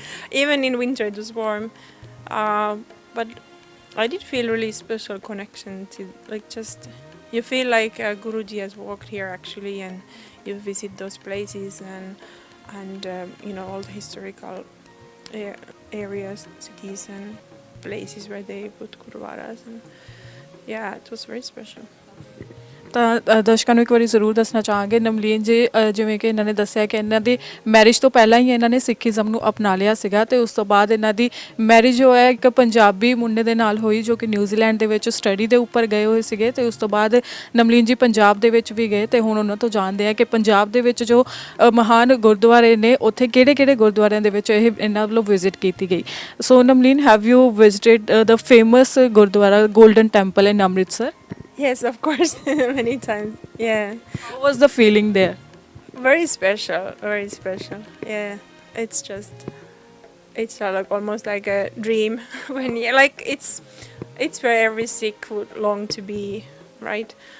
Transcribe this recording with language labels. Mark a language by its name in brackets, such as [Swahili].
[English] Even in winter it was warm. But I did feel really special connection to, like, just, you feel like Guruji has walked here actually, and you visit those places and you know, all the historical areas, cities and places where they put Gurudwaras, and yeah, it was very special. [Punjabi] ਤਾਂ ਦਰਸ਼ਕਾਂ ਨੂੰ ਇੱਕ ਵਾਰੀ ਜ਼ਰੂਰ ਦੱਸਣਾ ਚਾਹਾਂਗੇ ਨਵਲੀਨ ਜੀ, ਜਿਵੇਂ ਕਿ ਇਹਨਾਂ ਨੇ ਦੱਸਿਆ ਕਿ ਇਹਨਾਂ ਦੀ ਮੈਰਿਜ ਤੋਂ ਪਹਿਲਾਂ ਹੀ ਇਹਨਾਂ ਨੇ ਸਿੱਖੀਜ਼ਮ ਨੂੰ ਅਪਣਾ ਲਿਆ ਸੀਗਾ ਤੇ ਉਸ ਤੋਂ ਬਾਅਦ ਇਹਨਾਂ ਦੀ ਮੈਰਿਜ ਜੋ ਹੈ ਇੱਕ ਪੰਜਾਬੀ ਮੁੰਡੇ ਦੇ ਨਾਲ ਹੋਈ ਜੋ ਕਿ ਨਿਊਜ਼ੀਲੈਂਡ ਦੇ ਵਿੱਚ ਸਟੱਡੀ ਦੇ ਉੱਪਰ ਗਏ ਹੋਏ ਸੀਗੇ ਤੇ ਉਸ ਤੋਂ ਬਾਅਦ ਨਵਲੀਨ ਜੀ ਪੰਜਾਬ ਦੇ ਵਿੱਚ ਵੀ ਗਏ ਤੇ ਹੁਣ ਉਹਨਾਂ ਤੋਂ ਜਾਣਦੇ ਆ ਕਿ ਪੰਜਾਬ ਦੇ ਵਿੱਚ ਜੋ ਮਹਾਨ ਗੁਰਦੁਆਰੇ ਨੇ ਉੱਥੇ ਕਿਹੜੇ-ਕਿਹੜੇ ਗੁਰਦੁਆਰਿਆਂ ਦੇ ਵਿੱਚ ਇਹ ਇਹਨਾਂ ਵੱਲੋਂ ਵਿਜ਼ਿਟ ਕੀਤੀ ਗਈ। [English] So Navleen, have you visited the famous gurdwara Golden Temple in Amritsar? Yes, of course, many times. Yeah. How was the feeling there? Very special, very special. Yeah, it's like almost like a dream when you like it's where every Sikh would long to be, right?